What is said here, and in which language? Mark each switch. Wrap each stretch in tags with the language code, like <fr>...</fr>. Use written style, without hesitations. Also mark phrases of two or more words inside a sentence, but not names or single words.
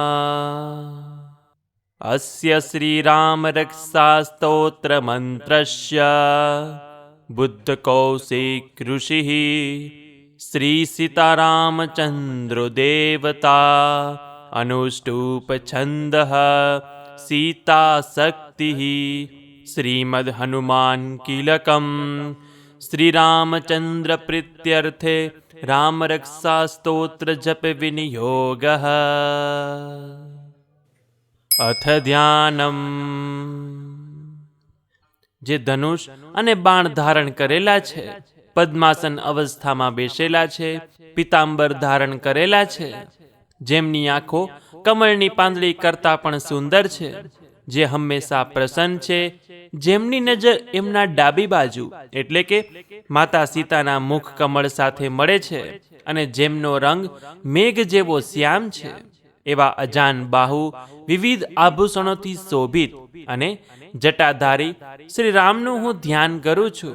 <sa>अस्य श्री राम रक्षा स्तोत्र मंत्रस्य बुद्ध कौशिक ऋषि श्री सीतारामचंद्रो देवता अनुष्टुप छंद सीता शक्ति श्रीमद् हनुमान कीलकम श्री रामचंद्र प्रीत्यर्थे राम रक्षा स्तोत्र जप विनियोग. अथ ध्यानम.</sa> <gu>જે ધનુષ અને બાણ ધારણ કરેલા છે, પદ્માસન અવસ્થામાં બેસેલા છે, પિતાંબર ધારણ કરેલા છે, જેમની આંખો કમળની પાંદડી કરતાં પણ સુંદર છે, જે હંમેશા પ્રસન્ન છે, જેમની નજર એમના ડાબી બાજુ એટલે કે માતા સીતાના મુખ કમળ સાથે મળે છે અને જેમનો રંગ મેઘ જેવો શ્યામ છે, એવા અજાન બાહુ વિવિધ આભૂષણોથી શોભિત અને જટાધારી શ્રી રામનું હું ધ્યાન કરું છું.</gu>